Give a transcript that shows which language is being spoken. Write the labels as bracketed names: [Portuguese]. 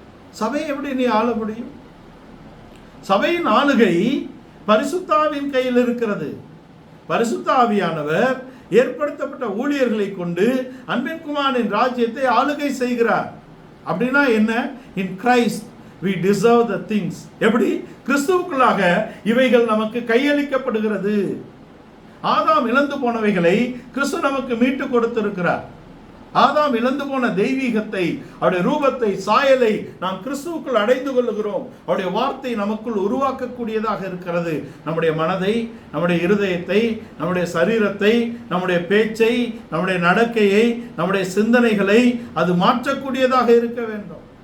[Tamil] சபையை எப்படி நீ ஆள முடியும்? சபையின் ஆளுகை பரிசுத்தாவின் கையில் இருக்கிறது. பரிசுத்த ஆவியானவர் ஏற்படுத்தப்பட்ட ஊழியர்களை கொண்டு அன்பின் குமாரனின் ராஜ்யத்தை ஆளுகை செய்கிறார். அப்படின்னா என்ன? [English] In Christ we deserve the things. [Tamil] எப்படி? கிறிஸ்துவுக்குள்ளாக இவைகள் நமக்கு கையளிக்கப்படுகிறது. ஆதாம் இழந்து போனவைகளை கிறிஸ்து நமக்கு மீட்டு கொடுத்திருக்கிறார். ஆதாம் இழந்து போன தெய்வீகத்தை, அவருடைய ரூபத்தை, சாயலை நாம் கிறிஸ்துவுக்குள் அடைந்து கொள்ளுகிறோம். அவருடைய வார்த்தை நமக்குள் உருவாக்கக்கூடியதாக இருக்கிறது. நம்முடைய மனதை, நம்முடைய இருதயத்தை, நம்முடைய சரீரத்தை, நம்முடைய பேச்சை, நம்முடைய நடக்கையை, நம்முடைய சிந்தனைகளை அது மாற்றக்கூடியதாக இருக்க வேண்டும்.